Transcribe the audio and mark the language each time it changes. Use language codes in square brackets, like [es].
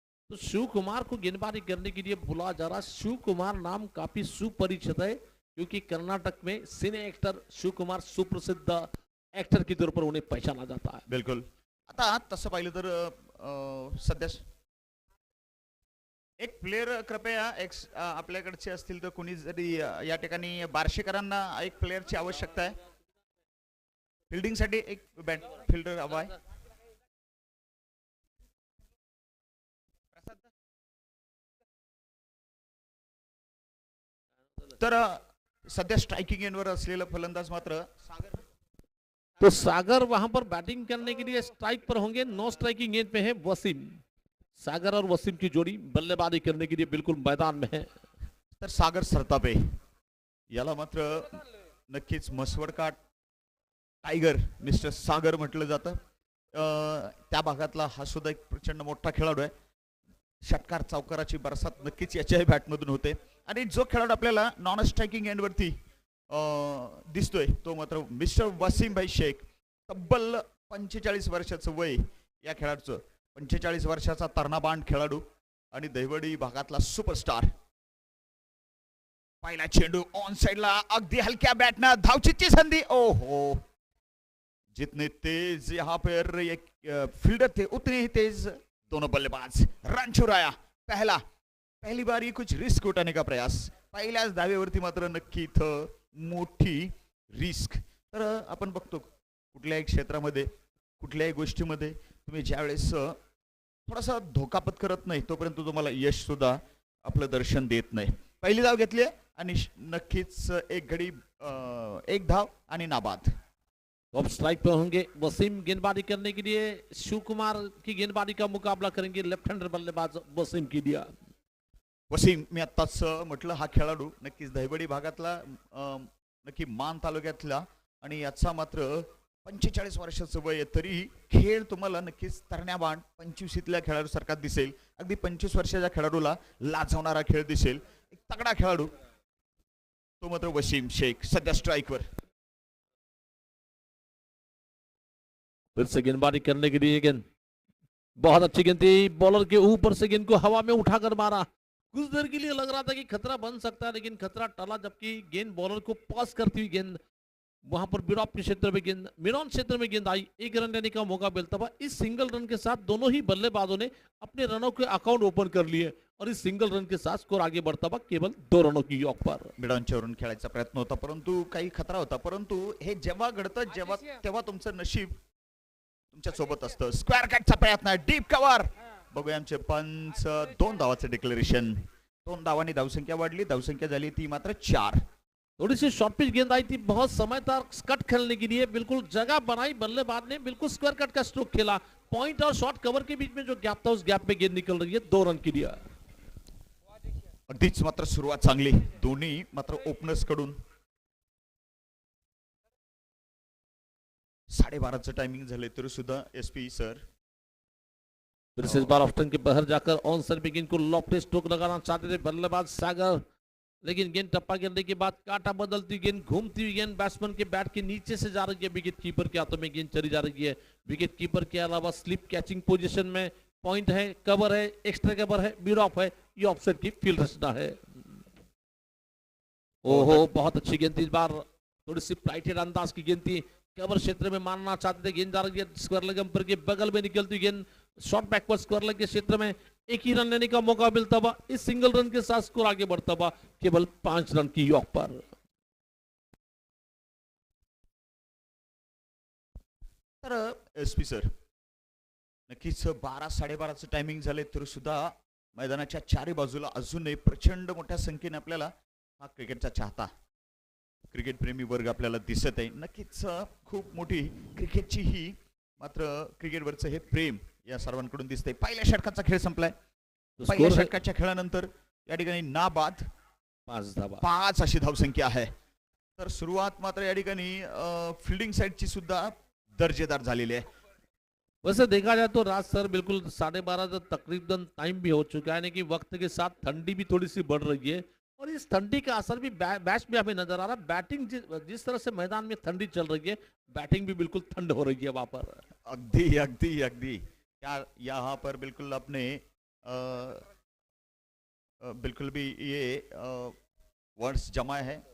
[hi] तो शिव कुमार को गेंदबाजी करने के लिए बुलाया जा रहा. शिव कुमार नाम काफी सुपरिचित है क्योंकि कर्नाटक में सिने एक्टर शिव कुमार सुप्रसिद्ध एक्टर के तौर पर उन्हें पहचाना जाता है. बिल्कुल. [mr] आता तसं पाहिलं तर सध्या एक प्लेयर कृपया आपल्याकडचे असतील तर कोणी जरी या ठिकाणी बार्शीकरांना एक प्लेयरची आवश्यकता आहे. फिल्डिंग साठी एक बॅट फिल्डर हवा आहे. तर सध्या स्ट्राइकिंग एंडवर असलेला फलंदाज मात्र सागर. [hi] तो सागर वहां पर बैटिंग करने के लिए स्ट्राइक पर होंगे. नो स्ट्राइकिंग एंड पे है वसीम. सागर और वसीम की जोड़ी बल्लेबाजी करने के लिए बिल्कुल मैदान में है. [mr] तर सागर सरतापे याला मात्र नक्कीच मसवडकाठ टायगर मिस्टर सागर म्हटलं जातं. त्या भागातला हा सुद्धा एक प्रचंड मोठा खेळाडू आहे. षटकार चौकाराची बरसात नक्कीच याच्याही बॅटमधून होते. आणि जो खेळाडू आपल्याला नॉन स्ट्राइकिंग एंडवरती दिसतोय तो मात्र मिस्टर वसीम भाई शेख. तब्बल 45 वर्षाचं वय या खेळाडूचं. 45 वर्षाचा तरणबाण खेळाडू आणि दहिवडी भागातला सुपरस्टार. पहिला चेंडू ऑन साइडला अगदी हलक्या बॅटनं धावचीची संधी. [hi] ओहो, जितने तेज यहाँ पर एक फील्डर थे उतने ही तेज दोनों बल्लेबाज. रन चुराया. पहली बार कुछ रिस्क उठाने का प्रयास. [mr] पहिल्याच धावेवरती मात्र नक्की इथं मोठी रिस्क. तर आपण बघतो कुठल्याही क्षेत्रामध्ये कुठल्याही गोष्टीमध्ये तुम्ही ज्यावेळेस थोडासा धोका पत्करत नाही तोपर्यंत तुम्हाला यश सुद्धा आपलं दर्शन देत नाही. पहिली धाव घेतली आणि नक्कीच एक घडी एक धाव आणि नाबाद. [hi] अब स्ट्राइक पर होंगे वसीम. गेंदबाजी करने के लिए शिव कुमार की गेंदबाजी का मुकाबला करेंगे लेफ्ट हैंडर बल्लेबाज वसीम की दिया. [mr] वसीम मी आत्ताच म्हटलं हा खेळाडू नक्कीच दहिवडी भागातला नक्की मान तालुक्यातला आणि याचा मात्र 45 वर्षाचं वय आहे. तरी खेळ तुम्हाला नक्कीच तरण्याबाण 25ल्या खेळाडू सारखा दिसेल. अगदी 25 वर्षाच्या खेळाडूला लाजवणारा खेळ दिसेल. एक तगडा खेळाडू तो मात्र वसीम शेख सध्या स्ट्राइकवर. [hi] फिर से गेंदबाजी करने के लिए गेंद बहुत अच्छी गेंद थी. बॉलर के ऊपर से गेंद को हवा में उठाकर मारा. कुछ देर के लिए लग रहा था कि खतरा बन सकता है लेकिन खतरा टला जबकि गेंद बॉलर को पास करती हुई गेंद वहां पर मिड ऑफ के क्षेत्र में गेंद मिडॉन क्षेत्र में गेंद आई. एक रन लेने का मौका मिलता हुआ. इस सिंगल रन के साथ दोनों ही बल्लेबाजों ने अपने रनों के अकाउंट ओपन कर लिए और इस सिंगल रन के साथ स्कोर आगे बढ़ता हुआ केवल 2 रनों की योग पर. [mr] मिडॉनच्यावरून खेळायचा प्रयत्न होता परंतु काही खतरा होता. परंतु हे जेव्हा घडतं तेव्हा तुमचं नशीब तुमच्या सोबत असतं. स्क्वेअर कटचा प्रयत्न डीप कव्हर. बघूया आमचे पंच 2 धावाचं डिक्लेरेशन. 2 धावांनी धावसंख्या वाढली. धावसंख्या झाली ती मात्र 4. [hi] थोड़ी सी शॉर्ट पिच गेंद आई थी. बहुत समय तक कट खेलने के लिए बिल्कुल जगह बनाई बल्लेबाज ने. बिल्कुल स्क्वायर कट का स्ट्रोक खेला. पॉइंट और शॉर्ट कवर के बीच में जो गैप था उस गैप में गेंद निकल रही है. 2 रन की दिया. [mr] अगदीच मात्र सुरुवात चांगली दोन्ही मात्र ओपनर्स कडून. 12:30चं टायमिंग झाले तरी सुद्धा एसपी सर [hi] फिर से इस बार ऑप्शन के बाहर जाकर ऑन सर पे गेंद को लॉफ्ट स्ट्रोक लगाना चाहते थे बल्लेबाज सागर लेकिन गेंद टप्पा गिरने के बाद काटा बदलती गेंद घूमती हुई गेंद बैट्समैन के बैट के नीचे से जा रही है. विकेट कीपर के हाथों में गेंद चली जा रही है. विकेट कीपर के अलावा स्लिप कैचिंग पोजीशन में पॉइंट है, कवर है, एक्स्ट्रा कवर है, मिड ऑफ है. ये ऑफसेट की फील्ड रचना है. ओहो, बहुत अच्छी गेंद थी. इस बार थोड़ी सी फ्लाइटेड अंदाज की गेंद थी. कवर क्षेत्र में मारना चाहते थे. गेंद जा रही है स्क्वायर लेग अंपर के बगल में निकलती गेंद शॉर्ट बैकवर्ड स्क्वायर लेग के क्षेत्र में एक ही रन लेने का मौका मिलता हुआ. इस सिंगल रन के साथ स्कोर आगे बढ़ता हुआ केवल 5 रन की योग पर. [mr] तर एसपी सर नक्कीच 12-12:30चं टायमिंग झाले तरी सुद्धा मैदानाच्या चारी बाजूला अजूनही प्रचंड मोठ्या संख्येने आपल्याला हा क्रिकेटचा चाहता क्रिकेट प्रेमी वर्ग आपल्याला दिसत आहे. नक्कीच खूप मोठी क्रिकेटची ही मात्र क्रिकेटवरचं हे प्रेम या सर्वांकडून दिसतंय. पहिल्या षटकाचा खेळ संपलाय. पहिल्या [hi] स्कोर है [mr] षटकाच्या खेळानंतर या ठिकाणी नाबाद 5 धावा. 5 अशी धावसंख्या आहे. तर सुरुवात मात्र या ठिकाणी फिल्डिंग साइडची सुद्धा दर्जेदार झालेली आहे. [hi] वैसे देखा जाए तो रात सर बिल्कुल 12:30 तो तकरीबन टाइम भी हो चुका है, यानी कि वक्त के साथ ठंडी भी थोड़ी सी बढ़ रही है और इस ठंडी का असर भी मैच में हमें नजर आ रहा है. बैटिंग जिस तरह से मैदान में ठंडी चल रही है, बैटिंग भी बिल्कुल ठंड हो रही है वहां पर. [mr] अगदी अगदी अगदी [hi] क्या यहाँ पर बिल्कुल अपने बिल्कुल भी ये वर्ड्स जमा है.